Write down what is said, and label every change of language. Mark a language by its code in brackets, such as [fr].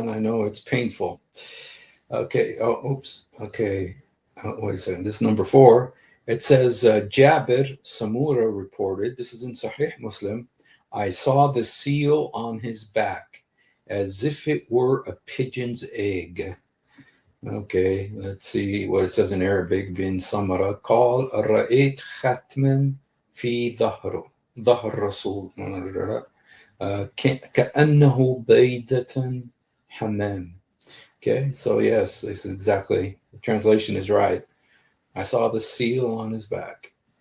[en] And I know it's painful. Okay. Oh, oops. Okay. Wait a second. This is number 4. It says Jabir Samura reported, this is in Sahih Muslim, I saw the seal on his back as if it were a pigeon's egg. Okay, let's see what it says in Arabic. [ar] Bin Samara قال رأيت ختما في ظهر رسول كأنه بيضة حمام. [en] Okay, so yes, this is exactly, the translation is right. I saw the seal on his back.